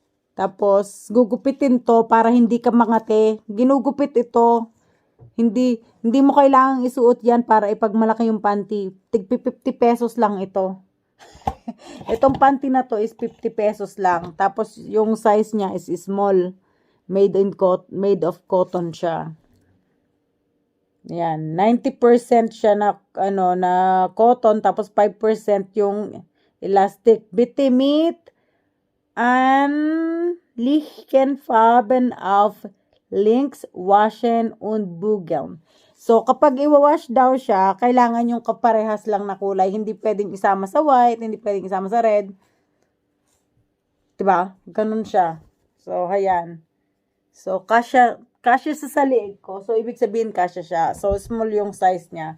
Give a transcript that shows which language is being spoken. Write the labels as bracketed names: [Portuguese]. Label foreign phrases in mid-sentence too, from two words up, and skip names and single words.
[Filipino] Tapos, gugupitin to para hindi ka mangate. Ginugupit ito. Hindi, Hindi mo kailangang isuot yan para ipagmalaki yung panty. Tig 50 pesos lang ito. Itong panty na to is 50 pesos lang. Tapos yung size niya is small. [English] Made of cotton [Filipino] siya. Yan, 90% siya na na cotton, tapos 5% yung elastic. [German] Bitte mit an lichten Farben auf links waschen und bügeln. [Filipino] So, kapag i-wash daw siya, kailangan yung kaparehas lang na kulay. Hindi pwedeng isama sa white, hindi pwedeng isama sa red. Diba? Ganun siya. So, ayan. So, kasya sa saliig ko. So, ibig sabihin kasya siya. So, small yung size niya.